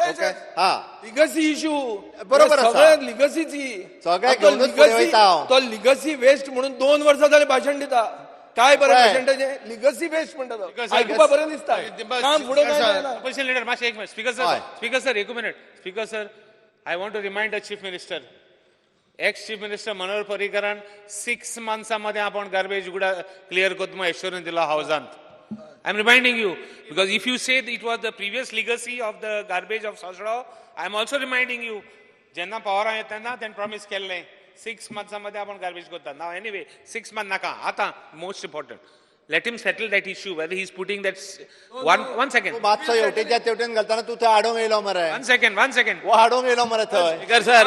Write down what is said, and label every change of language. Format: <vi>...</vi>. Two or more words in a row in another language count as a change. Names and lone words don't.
<en>legacy issue</en> <kok>बरोबर आसा. लिगसीची सगळ्या घेवनूच फुडें वयता हांव. तो</kok> <en>legacy waste</en> <kok>म्हणून 2 वर्सां जाले भाशण दिता. काय बरें भाशण ताचें</kok> <en>legacy waste</en> <kok>म्हणटा तो आयकुपा बरें दिसता. काम फुडें</kok> <en>opposition leader</en> <kok>मातशें एक मिनिट.</kok> <en>speaker sir</en> <kok>एक मिनिट.</kok> <en>speaker sir I want to remind the chief minister ex chief minister एक्स चीफ मिनिस्टर मनोहर पर्रीकरान</en> <kok>6 मंथ्सामध्ये आपण गार्बेज गुडा क्लियर करता म्हणून एश्युरन्स दिला हावजांत.</kok> <en>I'm reminding you because if you say it was the previous legacy of the garbage of Sasrao, I'm also reminding you</en> <kok>जेन्ना पावरां येता तेन्ना तेणें प्रॉमिस केल्लें 6 मंथ्सामध्ये आपण गार्बेज करतात नाव एनीवे 6 मंथ नाका आतां</kok> <en>most important let him settle that issue whether he is putting that one second</en> <kok>तू मातसो हेवटेच्या तेवटेन घालताना तू थंय आडोंक येयलो मरे</kok> <en>one second</en> <kok>वो आडोंक येयलो मरे थंय</kok> <en>speaker sir</en>